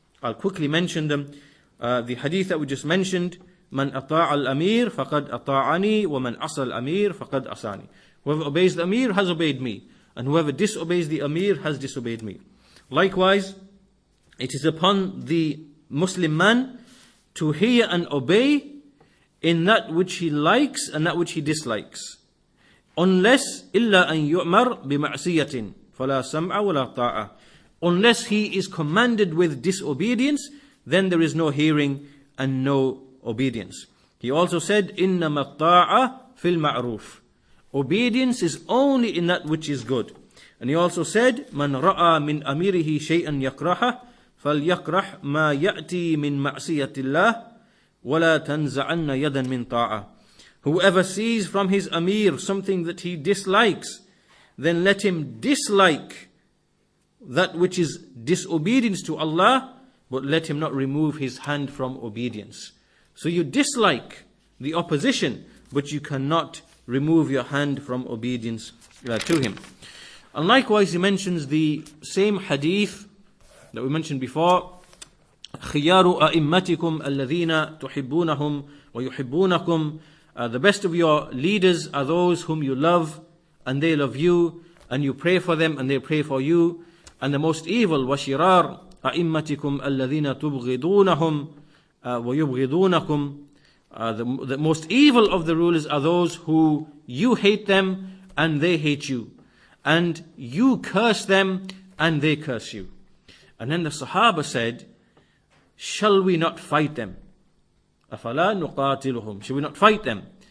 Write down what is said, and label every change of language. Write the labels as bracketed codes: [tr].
[en] I'll quickly mention them. The hadith that we just mentioned, [ar] "Man ata'a al-amir faqad ata'ani wa man asa al-amir faqad asani." [en] Whoever obeys the Amir has obeyed me, and whoever disobeys the Amir has disobeyed me. Likewise, it is upon the Muslim man to hear and obey in that which he likes and that which he dislikes. Unless [ar] إلا أن يؤمر بمعصية فلا سمع ولا طاعة. [en] Unless he is commanded with disobedience, then there is no hearing and no obedience. He also said, [ar] إنما الطاعة في المعروف. [en] Obedience is only in that which is good. And he also said, [ar] من رأى من أميره شيئا يكرهه فليكره ما يأتي من معصية الله ولا تنزعن يدا من طاعة. [en] Whoever sees from his Amir something that he dislikes, then let him dislike that which is disobedience to Allah, but let him not remove his hand from obedience. So you dislike the opposition, but you cannot remove your hand from obedience to him. And likewise he mentions the same hadith that we mentioned before, [ar] خِيَارُ أَئِمَّتِكُمْ الَّذِينَ تُحِبُّونَهُمْ وَيُحِبُّونَكُمْ. [en] The best of your leaders are those whom you love and they love you, and you pray for them and they pray for you. And the most evil, [ar] وَشِرَارُ أَئِمَّتِكُمْ الَّذِينَ تُبْغِضُونَهُمْ وَيُبْغِضُونَكُمْ. [en] The most evil of the rulers are those who you hate them and they hate you, and you curse them and they curse you. And then the Sahaba said, shall we not fight them? [ar] أَفَلَا نُقَاتِلُهُمْ. [en] Shall we not fight them?